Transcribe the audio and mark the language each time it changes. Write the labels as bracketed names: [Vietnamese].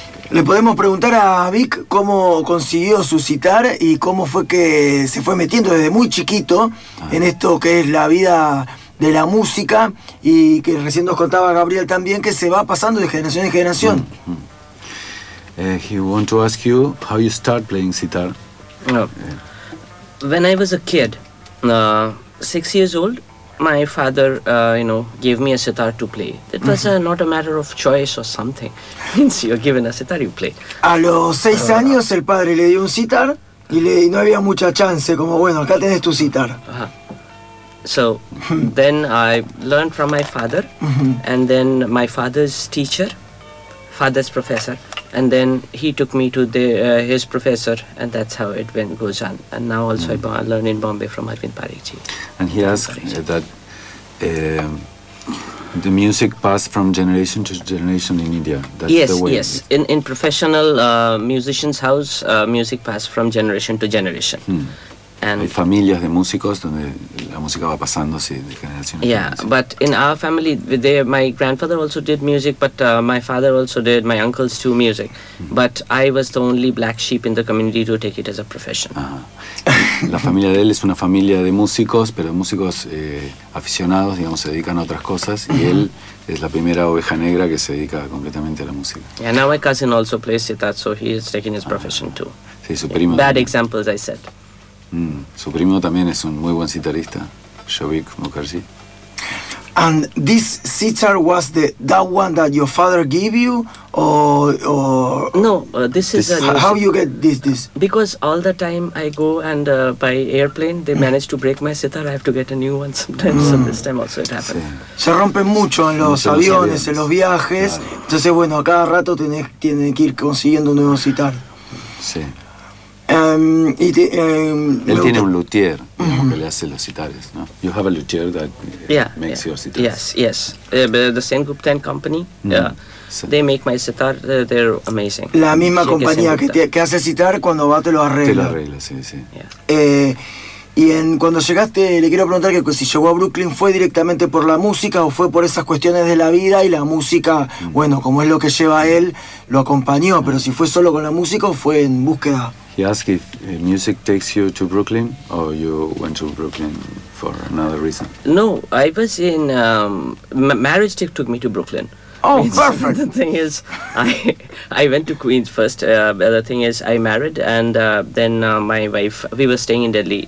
[Spanish] Le podemos preguntar a Vic cómo consiguió su sitar y cómo fue que se fue metiendo desde muy chiquito en esto que es la vida de la música, y que recién nos contaba Gabriel también, que se va pasando de generación en generación. [English] He want to ask you how you start playing sitar. When I was a kid, 6 years old, my father, gave me a sitar to play. It was not a matter of choice or something. Means you're given a sitar, you play. [Spanish] A los 6 años el padre le dio un sitar y no había mucha chance, como bueno, acá tenés tu sitar. [English] So then I learned from my father, and then my father's teacher, father's professor, and then he took me to his professor, and that's how it went, goes on. And now also I learn in Bombay from Arvind Parikhji. And he asked that the music passed from generation to generation in India. That's yes, the way. Yes. In professional musicians' house, music passed from generation to generation. Hmm. And [Spanish] hay familias de músicos donde la música va pasando así de generación en generación. [English] Yeah, but in our family, my grandfather also did music, but my father also did, my uncles too, music. Mm-hmm. But I was the only black sheep in the community to take it as a profession. Ah. [Spanish] La familia de él es una familia de músicos, pero de músicos aficionados, digamos, se dedican a otras cosas, y él es la primera oveja negra que se dedica completamente a la música. [English] Yeah, now my cousin also plays sitar, so he is taking his profession too. [Spanish] Sí, su primo. [English] Bad examples, I said. Mm. [Spanish] Su primo también es un muy buen sitarista, Shobhik Mukherjee. [English] And this sitar was that one that your father gave you, or no? How you get this? Because all the time I go and by airplane, they manage to break my sitar. I have to get a new one sometimes. Mm. So this time also it happened. [Spanish] Sí. Se rompen mucho en los aviones, en los viajes. Claro. Entonces bueno, a cada rato tienen que ir consiguiendo un nuevo sitar. Sí. Él tiene un luthier, digamos, que le hace los sitares, ¿no? [English] You have a luthier that makes your sitars. Yes, yes. The same Gupta and Company. [Spanish] Sí. [English] They make my sitar. They're amazing. [Spanish] La misma compañía que hace sitar, cuando va te lo arregla. Te lo arregla, sí, sí. [English] Yeah. [Spanish] Cuando llegaste, le quiero preguntar que si llegó a Brooklyn, ¿fue directamente por la música o fue por esas cuestiones de la vida y la música, bueno, como es lo que lleva a él, lo acompañó? Mm-hmm. Pero si fue solo con la música, ¿fue en búsqueda? [English] He asked if music takes you to Brooklyn or you went to Brooklyn for another reason. No, I was in... marriage took me to Brooklyn. Oh, it's, perfect! The thing is, I went to Queens first. The thing is, I married, and then my wife, we were staying in Delhi.